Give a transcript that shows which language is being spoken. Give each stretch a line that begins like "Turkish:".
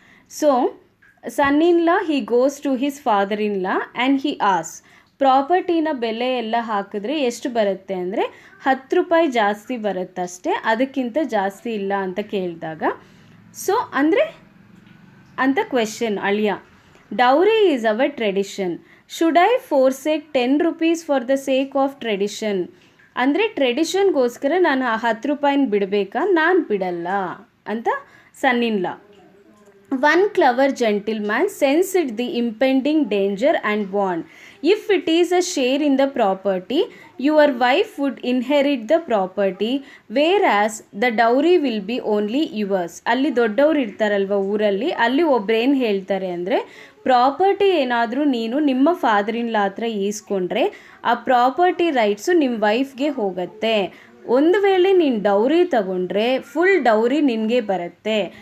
English: So son-in-law he goes to his father-in-law and he asks,
Kannada: ಪ್ರಾಪರ್ಟಿನ ಬೆಲೆ ಎಲ್ಲ ಹಾಕಿದ್ರೆ ಎಷ್ಟು ಬರುತ್ತೆ ಅಂದರೆ 10 ರೂಪಾಯಿ ಜಾಸ್ತಿ ಬರುತ್ತಷ್ಟೇ, ಅದಕ್ಕಿಂತ ಜಾಸ್ತಿ ಇಲ್ಲ ಅಂತ ಕೇಳಿದಾಗ ಸೊ ಅಂದರೆ ಅಂತ ಕ್ವೆಶನ್ ಅಳಿಯ.
English: Dowry is our tradition, should I forsake 10 rupees for the sake of tradition?
Kannada: ಅಂದರೆ ಟ್ರೆಡಿಷನ್ಗೋಸ್ಕರ ನಾನು 10 ರೂಪಾಯಿನ ಬಿಡಬೇಕಾ? ನಾನು ಬಿಡಲ್ಲ ಅಂತ ಸನ್ ಇನ್ ಲಾ.
English: One clever gentleman sensed the impending danger and warned, if it is a share in the property, your wife would inherit the property, whereas the dowry will be only yours.
Kannada: ಅಲ್ಲಿ ದೊಡ್ಡವರು ಇರ್ತಾರಲ್ವ ಊರಲ್ಲಿ, ಅಲ್ಲಿ ಒಬ್ರೇನು ಹೇಳ್ತಾರೆ ಅಂದರೆ, ಪ್ರಾಪರ್ಟಿ ಏನಾದರೂ ನೀನು ನಿಮ್ಮ father in ಲಾ ಹತ್ರ ಈಸ್ಕೊಂಡ್ರೆ ಆ ಪ್ರಾಪರ್ಟಿ ರೈಟ್ಸು ನಿಮ್ಮ ವೈಫ್ಗೆ ಹೋಗುತ್ತೆ. ಒಂದು ವೇಳೆ ನೀನು ಡೌರಿ ತಗೊಂಡ್ರೆ ಫುಲ್ ಡೌರಿ ನಿನಗೆ ಬರುತ್ತೆ.